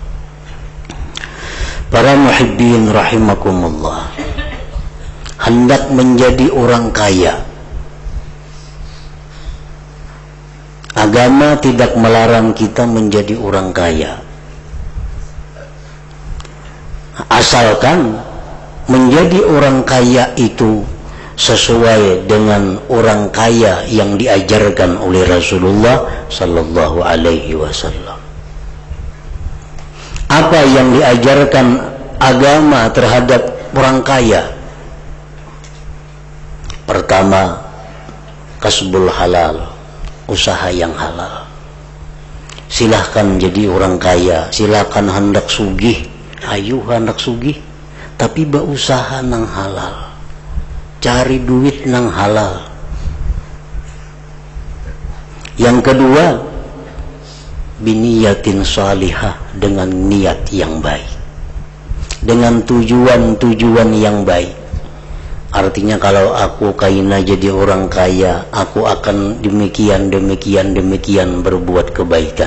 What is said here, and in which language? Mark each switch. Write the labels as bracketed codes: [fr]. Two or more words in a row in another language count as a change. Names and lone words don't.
[id] Para [ar] muhibbin rahimakumullah, [id] hendak menjadi orang kaya, agama tidak melarang kita menjadi orang kaya, asalkan menjadi orang kaya itu sesuai dengan orang kaya yang diajarkan oleh Rasulullah [ar] sallallahu alaihi wasallam. [id] Apa yang diajarkan agama terhadap orang kaya? Pertama, [ar] kasbul halal, [id] usaha yang halal. [bjn] Silahkan jadi orang kaya, silahkan hendak sugih, ayo hendak sugih, tapi berusaha nang halal, cari duit nang halal. [id] Yang kedua, [ar] biniyatin salihah, [id] dengan niat yang baik, dengan tujuan yang baik. [bjn] Artinya kalau aku kaina jadi orang kaya, aku akan demikian berbuat kebaikan.